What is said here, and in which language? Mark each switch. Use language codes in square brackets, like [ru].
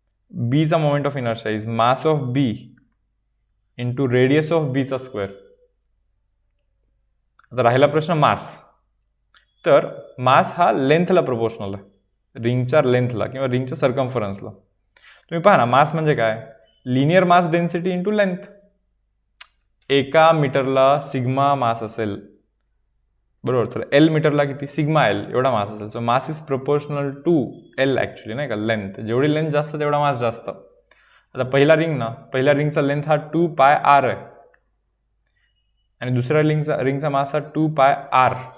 [en] बीचा moment of inertia is mass of B into radius of बीचा square. [mr] आता राहिला प्रश्न मास. तर मास हा लेंथला प्रोपोर्शनल आहे, रिंगच्या लेंथला किंवा रिंगच्या सर्कम्फरन्सला. तुम्ही पहा ना, मास म्हणजे काय? Linear mass density into length. एका मीटरला सिग्मा मास असेल बरोबर, तर L मीटरला किती? सिग्मा L एवढा मास असेल. [en] so mass is proportional to L actually, [mr] नाही का, लेंथ. जेवढी लेंथ जास्त तेवढा मास जास्त. आता पहिला रिंग ना, पहिल्या रिंगचा लेंथ हा 2πr आहे आणि दुसऱ्या रिंगचा मास हा 2πr.